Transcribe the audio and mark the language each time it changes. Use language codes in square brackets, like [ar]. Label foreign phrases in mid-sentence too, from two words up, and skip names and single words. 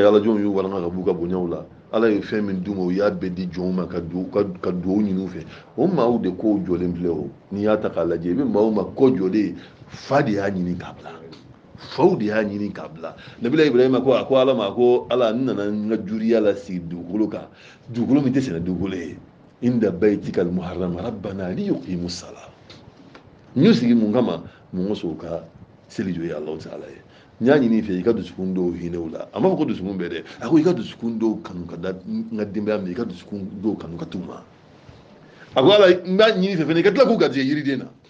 [bm] ala jɔnw y'u walanga ka b'u ka bonyaw la ala ye fɛn min d'u ma o y'a bɛɛ di jɔnw ma ka duwawu ɲini u fɛ o maaw de kow jɔlen filɛ o n'i y'a ta k'a lajɛ i bɛ maaw ma kɔ jɔlen fa de y'a ɲini k'a bila faw de y'a ɲini k'a bila nabila ibrahima ko a ko ala ma ko ala n nana n ka juriya la sigi dugukolo kan dugukolo min tɛ sɛnɛ dugukolo ye [ar] عند بيتك المحرم ربنا ليقيم الصلاة [bm] n y'u sigi mun kama mun kosɔn u ka seli jɔ ye alahu taala ye n y'a ɲini i fɛ i ka dusukun dɔw hinɛw la a m'a fɔ ko dusukun bɛɛ dɛ a ko i ka dusukun dɔw kanu ka da n ka denbaya min i ka dusukun dɔw kanu ka t'u ma a ko ala n b'a ɲini i fɛ fɛnɛ i ka tila k'u garijɛgɛ yiriden na